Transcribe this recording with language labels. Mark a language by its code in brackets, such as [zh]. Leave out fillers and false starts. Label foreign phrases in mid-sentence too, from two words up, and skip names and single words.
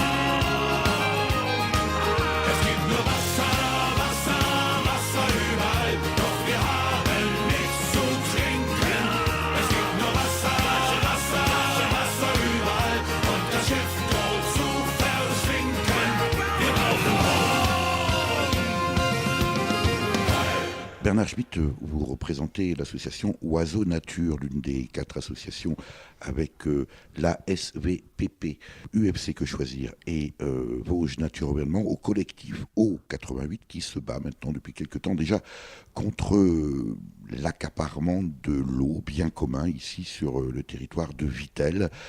[de] Es gibt nur Wasser, Wasser, Wasser überall, doch wir haben nichts zu trinken. Es gibt nur Wasser, Wasser, Wasser überall und das Schiff droht zu versinken. Wir brauchen [fr] Bernard Schmitt, vous représentez l'association Oiseaux Nature, l'une des 4 associations avec la SVPP, UFC Que Choisir et Vosges Nature Environnement, au collectif O88 qui se bat maintenant depuis quelque temps déjà contre l'accaparement de l'eau bien commun ici sur le territoire de Vittel.